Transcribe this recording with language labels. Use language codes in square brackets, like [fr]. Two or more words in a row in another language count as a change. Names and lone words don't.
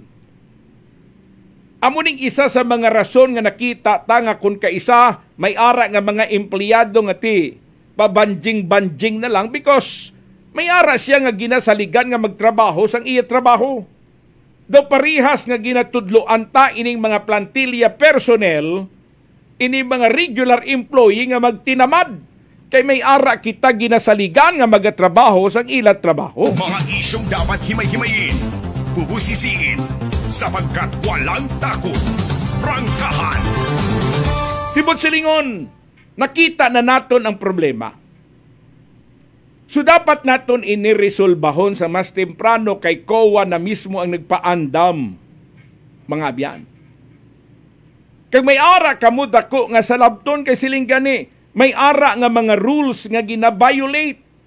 [hil] Amo ning isa sa mga rason nga nakita tanga kun kaisa may ara nga mga empleyado nga ti pabanjing-banjing na lang because may ara siya nga ginasaligan nga magtrabaho sang iya trabaho. Do parihas nga ginatudloan ta ining mga [en] plantilla personnel, [hil] ini mga [en] regular employee [hil] nga magtinamad Kay may ara kita ginasaligan nga magatrabaho sang ilat trabaho. [tl] Mga isyong dapat himay-himayin, bubusisiin, sapagkat walang takot. Prangkahan. [hil] Sibot silingon, nakita na naton ang problema. So dapat naton iniresolbahon sa mas temprano kay COA na mismo ang nagpaandam, mga abyan. Kag may ara kamo dako nga sa labton kay siling gani, may ara nga mga rules nga gina-violate.